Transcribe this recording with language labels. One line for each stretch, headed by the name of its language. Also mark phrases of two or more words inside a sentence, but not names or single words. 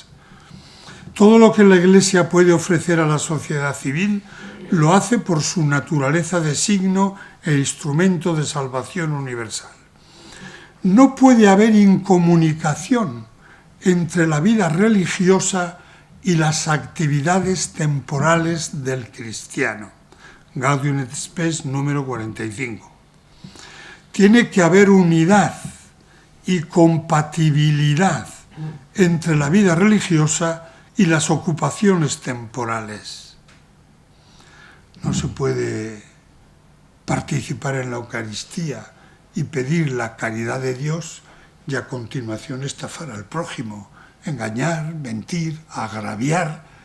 Spanish: Todo lo que la Iglesia puede ofrecer a la sociedad civil lo hace por su naturaleza de signo e instrumento de salvación universal. No puede haber incomunicación entre la vida religiosa y las actividades temporales del cristiano. Gaudium et Spes número 45. Tiene que haber unidad y compatibilidad entre la vida religiosa y las ocupaciones temporales. No se puede participar en la Eucaristía y pedir la caridad de Dios y a continuación estafar al prójimo, engañar, mentir, agraviar.